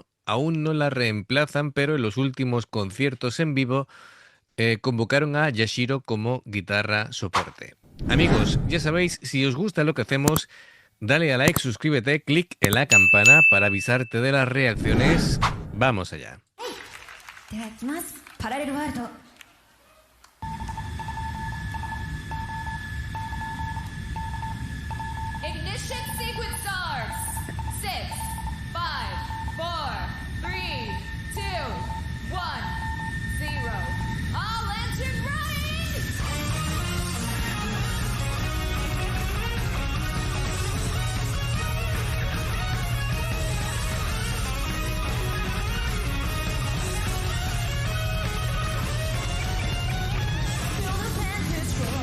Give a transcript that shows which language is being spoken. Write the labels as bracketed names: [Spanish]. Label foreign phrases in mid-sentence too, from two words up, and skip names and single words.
[Spanish] Aún no la reemplazan, pero en los últimos conciertos en vivo convocaron a Yashiro como guitarra soporte. Amigos, ya sabéis, si os gusta lo que hacemos, dale a like, suscríbete, clic en la campana para avisarte de las reacciones. Vamos allá. [Japanese] では行きます。パラレルワールド。 [English] Ignition sequence starts. 6, 5, 4, 3, 2, 1, 0. All engine running! Feel the pen destroy.